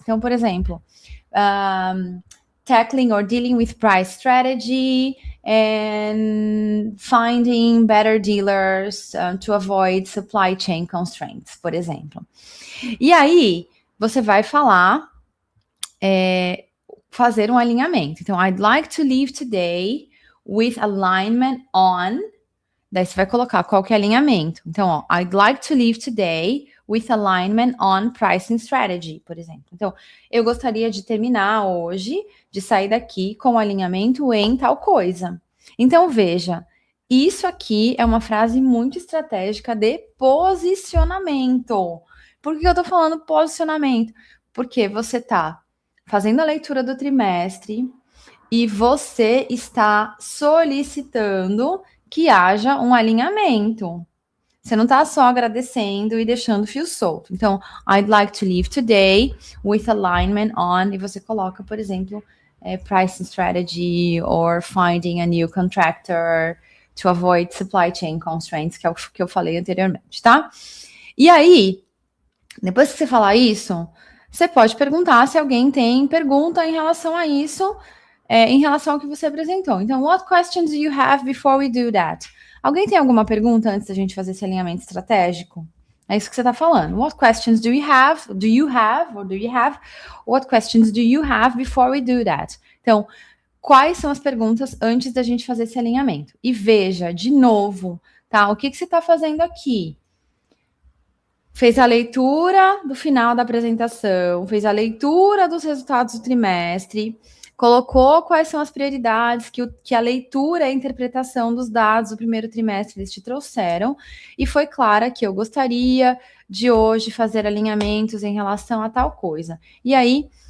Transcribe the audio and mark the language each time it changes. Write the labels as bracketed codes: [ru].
[en] Então, por exemplo, tackling or dealing with price strategy and finding better dealers to avoid supply chain constraints, [pt] por exemplo. E aí, você vai falar, fazer um alinhamento. [en] Então, I'd like to leave today with alignment on. [pt] Daí você vai colocar qual que é alinhamento. [en] Então, I'd like to leave today with alignment on pricing strategy, [pt] por exemplo. Então, eu gostaria de terminar hoje, de sair daqui com alinhamento em tal coisa. Então, veja, isso aqui é uma frase muito estratégica de posicionamento. Por que eu tô falando posicionamento? Porque você tá fazendo a leitura do trimestre e você está solicitando que haja um alinhamento. Você não está só agradecendo e deixando o fio solto. [en] Então, I'd like to leave today with alignment on, [pt] e você coloca, por exemplo, [en] pricing strategy or finding a new contractor to avoid supply chain constraints, [pt] que é o que eu falei anteriormente, tá? E aí, depois que você falar isso, você pode perguntar se alguém tem pergunta em relação a isso, em relação ao que você apresentou. [en] Então, what questions do you have before we do that? [pt] Alguém tem alguma pergunta antes da gente fazer esse alinhamento estratégico? É isso que você está falando. [en] What questions do you have? Do you have? Or do you have? What questions do you have before we do that? [pt] Então, quais são as perguntas antes da gente fazer esse alinhamento? E veja, de novo, tá? O que você está fazendo aqui? Fez a leitura do final da apresentação, fez a leitura dos resultados do trimestre, colocou quais são as prioridades que a leitura e a interpretação dos dados do primeiro trimestre eles te trouxeram, e foi clara que eu gostaria de hoje fazer alinhamentos em relação a tal coisa. E aí,